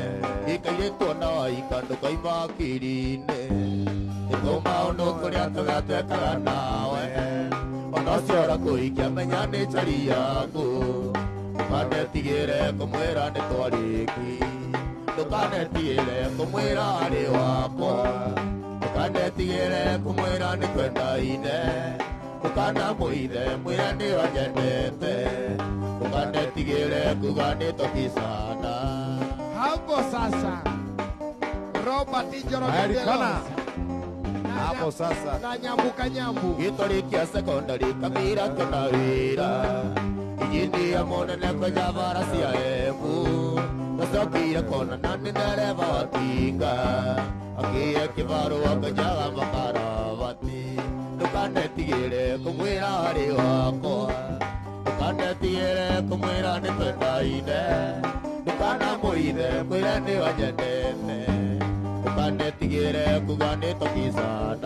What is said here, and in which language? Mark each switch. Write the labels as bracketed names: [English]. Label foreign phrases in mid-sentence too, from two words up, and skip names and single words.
[Kikuyu] Ikairĩtwo na waika ndũkaima akiri-inĩ nĩtũma ũndũ kũrĩa tũgatwekaga nawe ona ũcio ũrakũhikia menya nĩ njari yaku ndũkanetigĩre kũmwĩra nĩ twarĩki ndũkanetigĩre kũmwĩra arĩ wakwa ndũkanetigĩre kũmwĩra nĩ kwendaine ndũkanamũithe mwĩre nĩ wanyendete ndũkanetigĩre kuga nĩ tũkicana. [Swahili] Hapo sasa Robert Amerikana. Hapo sasa [Kikuyu] na nyambuka nyambu gĩtũri kĩa secondary kamira kĩona wĩra injinia mũnene kwenja bara cia Embu gũcokire kuonana nĩ ndereba wa tinga akĩhe kĩbarũa kwenjaga makarabati ndũkanetigĩre kũmwĩra arĩ wakwa ndũkanetigĩre kũmwĩra nĩ twendaine ndũkanamũithe mwĩre nĩ wanyendete ndũkanetigĩre kuga nĩ tũkicana.